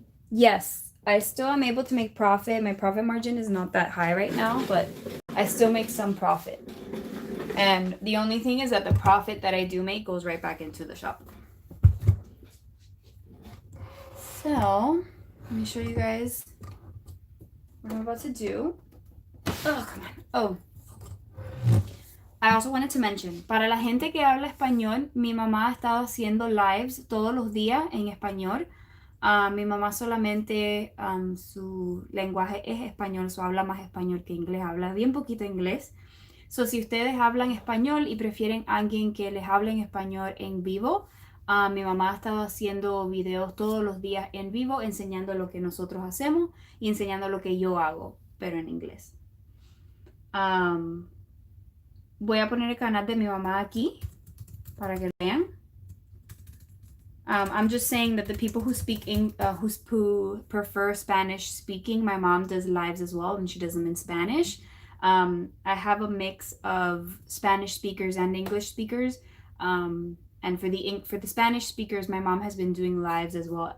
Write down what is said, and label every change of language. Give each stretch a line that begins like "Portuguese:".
English: Yes, I still am able to make profit. My profit margin is not that high right now, but I still make some profit. And the only thing is that the profit that I do make goes right back into the shop. So, let me show you guys what I'm about to do. Oh, come on. Oh, I also wanted to mention,
Spanish: para la gente que habla español, mi mamá ha estado haciendo lives todos los días en español. Mi mamá solamente su lenguaje es español, so habla más español que inglés, habla bien poquito inglés. So, si ustedes hablan español y prefieren a alguien que les hable en español en vivo, mi mamá ha estado haciendo videos todos los días en vivo, enseñando lo que nosotros hacemos y enseñando lo que yo hago, pero en inglés. Voy a poner el canal de mi mamá aquí para que lo vean.
English: I'm just saying that the people who speak who prefer Spanish speaking, my mom does lives as well, and she does them in Spanish. I have a mix of Spanish speakers and English speakers. And for the Spanish speakers, my mom has been doing lives as well.